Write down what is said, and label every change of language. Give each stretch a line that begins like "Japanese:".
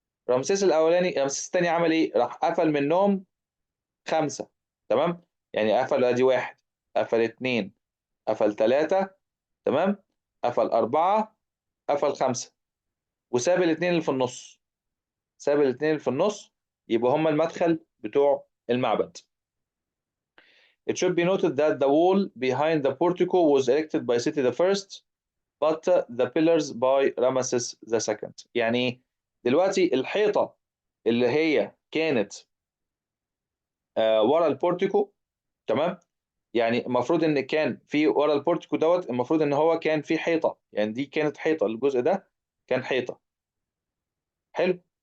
Arabic: رمسيس الثاني عمل ايه؟ راح قفل منهم 5، تمام. يعني قفل ادي واحد، قفل اتنين، قفل تلاتة، تمام، قفل أربعة، قفل 5، وساب الاتنين اللي في النص. ساب الاتنين اللي في النص يبقى هما المدخل بتوع المعبد.
English: It should be noted that the wall behind the portico was erected by Seti the First, but the pillars by Ramesses the Second.
Arabic: يعني ايه؟ دلوقتي الحيطة اللي هي كانت ورا البورتيكو، تمام. يعني المفروض ان كان في ورا البورتيكو دوت، المفروض ان هو كان في حيطة، يعني دي كانت حيطة، الجزء ده كان حيطة. حلو.